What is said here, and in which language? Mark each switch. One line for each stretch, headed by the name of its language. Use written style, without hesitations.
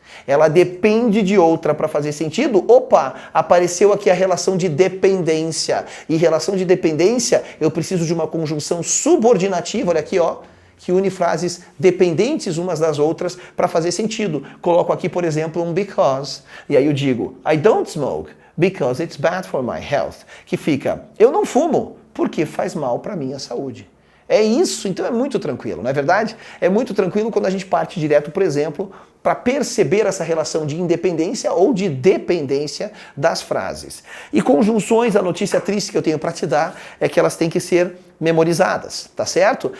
Portuguese: Ela depende de outra para fazer sentido. Opa, apareceu aqui a relação de dependência. E relação de dependência, eu preciso de uma conjunção subordinativa, olha aqui, ó, que une frases dependentes umas das outras para fazer sentido. Coloco aqui, por exemplo, um because. E aí eu digo,
English: I don't smoke because it's bad for my health.
Portuguese: Que fica, eu não fumo porque faz mal para a minha saúde. É isso, então é muito tranquilo, não é verdade? É muito tranquilo quando a gente parte direto, por exemplo, para perceber essa relação de independência ou de dependência das frases. E conjunções, a notícia triste que eu tenho para te dar é que elas têm que ser memorizadas, tá certo?